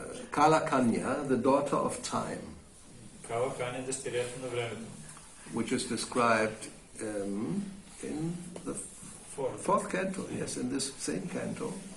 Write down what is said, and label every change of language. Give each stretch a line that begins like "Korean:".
English: Kala Kanya, the daughter of time.
Bulgarian: Кала Каня, дъщерята на времето.
English: Which is described in the fourth canto, yes, in this same canto.